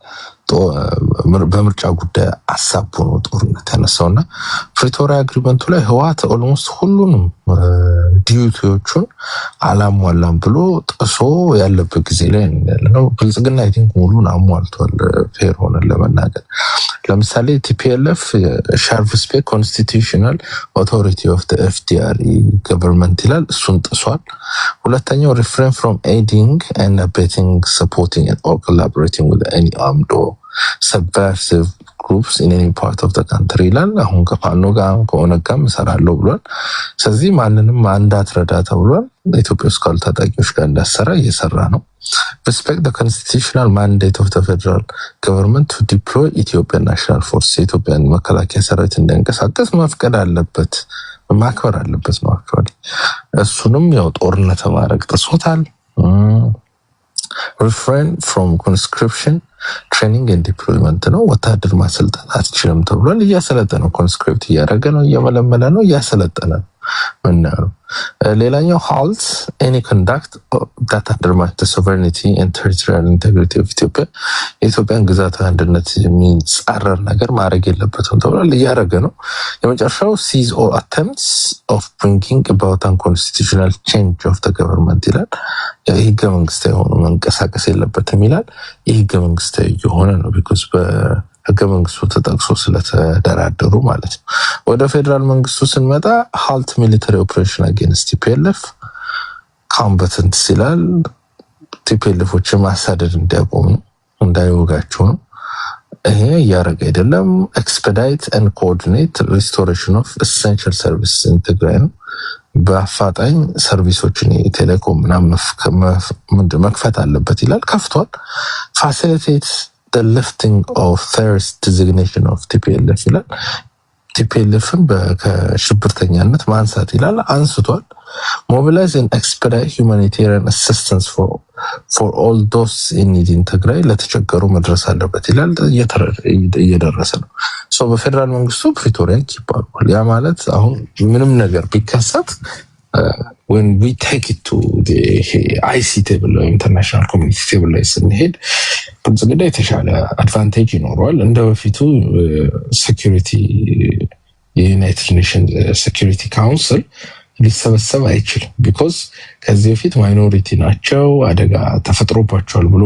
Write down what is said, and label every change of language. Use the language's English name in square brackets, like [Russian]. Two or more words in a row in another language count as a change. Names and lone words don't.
[Amharic] በምርጫ ጉዳይ አሳቦ ነው ጦርነት ያነሳውና ፕሪቶሪያ አግሪመንቱ ላይ ህወሓት ኦልሞስት ሁሉንም ዲዩቲዎቹን አላሟላም ብሎ ጥሶ ያለበት ጊዜ ላይ ነው። ብልጽግና [English] I think [Amharic] ሙሉን አሟልቷል። ፌር ሆነን ለመናገር ለምሳሌ [English] TPLF sharp spec constitutional authority of the FDR government [Amharic] ይላል፣ እሱን ጥሷል። ሁለተኛው [English] refrain from aiding and abetting supporting or collaborating with any armed subversive groups in any part of the country [Amharic] ይላል። አሁን ከፋኖ ጋር ከኦነግ ጋር እሰራለሁ ብሏል። ስለዚህ ማንንም እንዳትረዳ ተብሏል። ኢትዮጵያ ውስጥ ካሉ ታጣቂዎች ጋር እንዳሰራ እየሰራ ነው። [English] respect the constitutional mandate of the federal government to deploy Ethiopian National Force [Amharic] የኢትዮጵያን መከላከያ ሰራዊት እንዲንቀሳቀስ መፍቀድ አለበት፣ ማክበር አለበት ነው አክቹዋሊ። እሱንም ያው ጦርነት ማድረግ ጥሶታል። [English] refrain from conscription training and deployment [Amharic] ነው። ወታደር ማሰልጠን አትችልም ተብሏል። እያሰለጠነ ነው። ኮንስክሪፕት እያደረገ ነው፣ እየመለመለ ነው፣ እያሰለጠነ ነው። ምናየው ሌላኛው [English] halt any conduct that undermines the sovereignty and territorial integrity of Ethiopia [Amharic] የኢትዮጵያን ግዛታዊ አንድነት የሚጻረር ነገር ማድረግ የለበትም ተብሏል። እያደረገ ነው። የመጨረሻው [English] seize all attempts of bringing about unconstitutional change of the government [Amharic] ይላል። የህገ መንግስታዊ የሆኑ መንቀሳቀስ የለበትም ይላል። የህገ መንግስታዊ የሆነ ነው ቢኮዝ ህገ መንግስቱ ተጠቅሶ ስለተደራደሩ ማለት ነው። ወደ ፌደራል መንግስቱ ስንመጣ [English] halt military operation against TPLF combatants [Amharic] ይላል። ቲፒኤልኤፎችን ማሳደድ እንዲያቆሙ ነው። እንዳይወጋቸው ነው። ይሄ እያደረገ አይደለም። [English] expedite and coordinate restoration of essential service in Tigray [Amharic] ነው። በአፋጣኝ ሰርቪሶችን የቴሌኮም ምናምን መክፈት አለበት ይላል። ከፍቷል። [English] facilitate the lifting of terrorist designation of TPLF [Amharic] ይላል። ቲፒኤልኤፍን ከሽብርተኛነት ማንሳት ይላል። አንስቷል። [English] mobilize and expedite humanitarian assistance for all those in need in [Amharic] ትግራይ ለተቸገሩ መድረስ አለበት ይላል። እየደረሰ ነው። በፌደራል መንግስቱ ፕሪቶሪያ ይባላል። ያ ማለት አሁን ምንም ነገር ቢከሰት [English] when we take it to the IC table international community table [Amharic] ላይ ስንሄድ ብልጽግና የተሻለ አድቫንቴጅ ይኖረዋል። እንደ በፊቱ ሴኩሪቲ የዩናይትድ ኔሽን ሴኩሪቲ ካውንስል ሊሰበሰብ አይችልም። ቢኮዝ ከዚህ በፊት ማይኖሪቲ ናቸው፣ አደጋ ተፈጥሮባቸዋል ብሎ